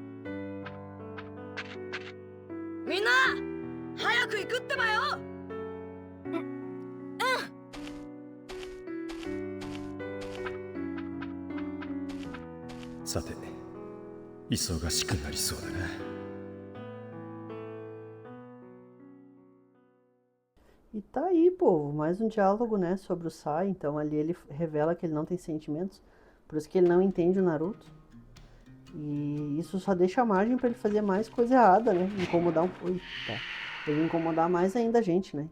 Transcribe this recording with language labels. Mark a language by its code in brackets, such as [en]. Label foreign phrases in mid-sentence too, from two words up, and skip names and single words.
[ja] みんな早く行くってばよ。さて、忙しくなりそうだな。 [pt] E tá aí, povo, mais um diálogo, né, sobre o Sai. Então ali ele revela que ele não tem sentimentos, por isso que ele não entende o Naruto. E isso só deixa a margem pra ele fazer mais coisa errada, né, incomodar ele incomodar mais ainda a gente, né.